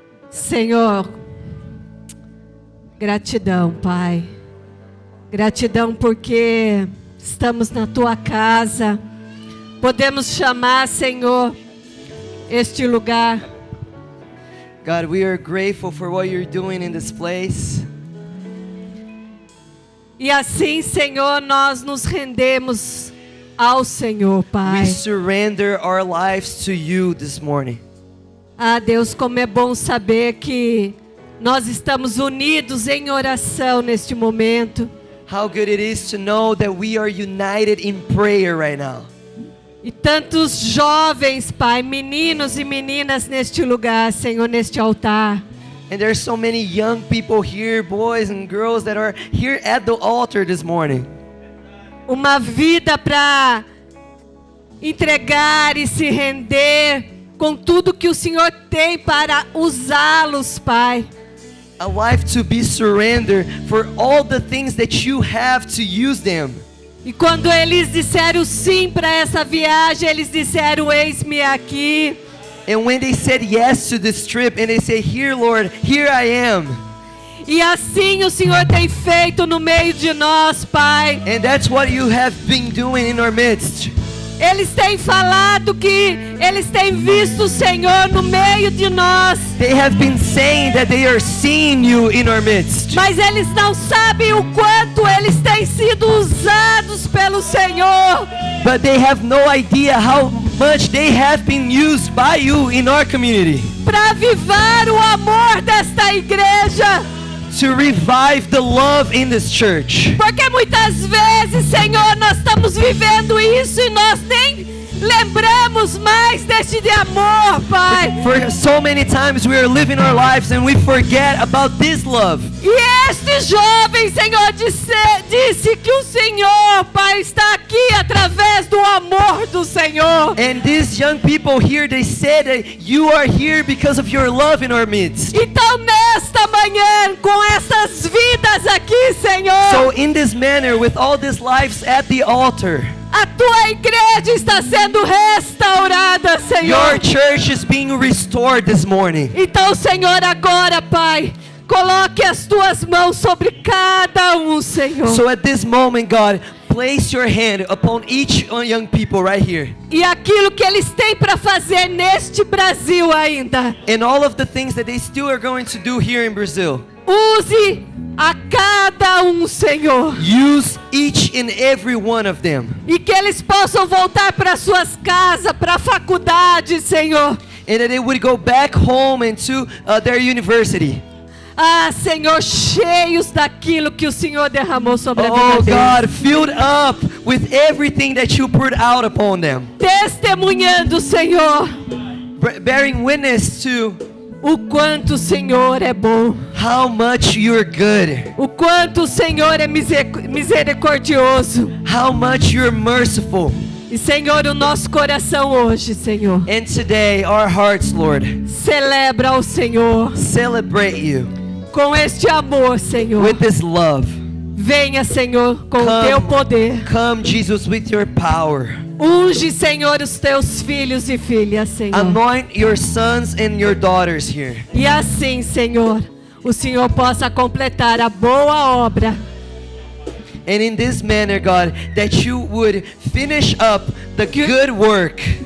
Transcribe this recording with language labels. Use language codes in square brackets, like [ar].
[pt] Senhor, gratidão, Pai. Gratidão porque estamos na Tua casa. Podemos chamar, Senhor, este lugar. [en] God, we are grateful for what you're doing in this place. [pt] E assim, Senhor, nós nos rendemos ao Senhor, [en] We [pt] Pai. [en] surrender our lives to you this morning. [pt] Ah, Deus, como é bom saber que nós estamos unidos em oração neste momento. [en] How good it is to know that we are united in prayer right now. [pt] E tantos jovens, Pai, meninos e meninas neste lugar, Senhor, neste altar. [en] And there's so many young people here, boys and girls that are here at the altar this morning. [pt] Uma vida para entregar e se render com tudo que o Senhor tem para usá-los, Pai. [en] A life to be surrendered for all the things that you have to use them. [pt] E quando eles disseram sim para essa viagem, eles disseram: eis-me aqui. [en] And when they said yes to this trip and they say, here Lord, here I am. [pt] E assim o Senhor tem feito no meio de nós, Pai. [en] And that's what you have been doing in our midst. [pt] Eles têm falado que eles têm visto o Senhor no meio de nós. [en] They have been saying that they are seeing you in our midst. [pt] Mas eles não sabem o quanto eles têm sido usados pelo Senhor. [en] But they have no idea how much they have been used by you in our community. [pt] Para avivar o amor desta igreja. [en] To revive the love in this church. [pt] Porque muitas vezes, Senhor, nós estamos vivendo isso e nós nem lembramos mais deste de amor, Pai. [en] For so many times we are living our lives and we forget about this love. [pt] E este jovem, Senhor, disse que o Senhor, Pai, está aqui através do amor do Senhor. [en] And these young people here, they said that you are here because of your love in our midst. [pt] Então, nesta manhã, com essas vidas aqui, Senhor, [en] So in this manner, with all these lives at the altar, [pt] a tua igreja está sendo restaurada, Senhor. [en] your church is being restored this morning. [pt] Então, Senhor, agora, Pai, coloque as tuas mãos sobre cada Senhor. [en] So at this moment, God, place your hand upon each young people right here. [pt] E aquilo que eles têm para fazer neste Brasil ainda. [en] And all of the things that they still are going to do here in Brazil. [pt] Use a cada Senhor. [en] Use each and every one of them. [pt] E que eles possam voltar para suas casas, para a faculdade, Senhor. [en] And that they would go back home and to their university. [pt] Ah, Senhor, cheios daquilo que o Senhor derramou sobre a vida [en] Oh [pt] deles. [en] God, filled up with everything that you poured out upon them. [pt] Testemunhando, Senhor, [en] Bearing witness to [pt] o quanto o Senhor é bom. [en] how much you're good. [pt] O quanto o Senhor é misericordioso. [en] How much you're merciful. [pt] E, Senhor, o nosso coração hoje, Senhor, [en] And today, our hearts, Lord, [pt] celebra ao Senhor [en] celebrate you [pt] com este amor, Senhor. [en] with this love. [pt] Venha, Senhor, com o [en] Come. [pt] teu poder. [en] Come, Jesus, with your power. [pt] Unge, Senhor, os teus filhos e filhas, Senhor. [en] Anoint your sons and your daughters here. [pt] E assim, Senhor, o Senhor possa completar a boa obra. [en] And in this manner, God, that you would finish up the good work